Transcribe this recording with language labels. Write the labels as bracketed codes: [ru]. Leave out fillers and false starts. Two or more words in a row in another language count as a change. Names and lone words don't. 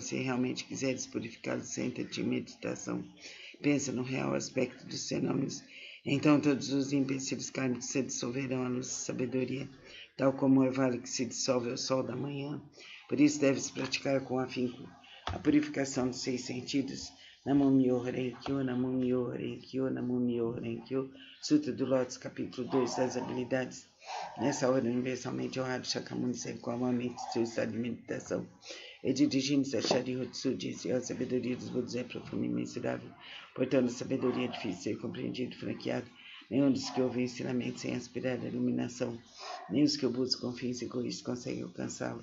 [pt] Se realmente quiseres purificá-los, senta-te em meditação, pensa no real aspecto dos fenômenos. Então todos os empecilhos kármicos se dissolverão à luz da sabedoria, tal como o orvalho que se dissolve ao sol da manhã. Por isso deves praticar com afinco a purificação dos 6 sentidos. [ja] Namo Myoho Renkyo, Namo Myoho Renkyo, Namo Myoho Renkyo. [pt] Sutra do Lótus, capítulo 2 das habilidades. Nessa hora, universalmente honrado, Shakyamuni segue calmamente seu estado de meditação e dirigindo-se a Sharihatsu, disse: a sabedoria dos Budas é profunda e imensurável, portanto a sabedoria é difícil de ser compreendido e franqueado. Nenhum dos que ouvem ensinamento sem aspirar à iluminação, nem os que o buscam com fins egoístas conseguem alcançá-lo.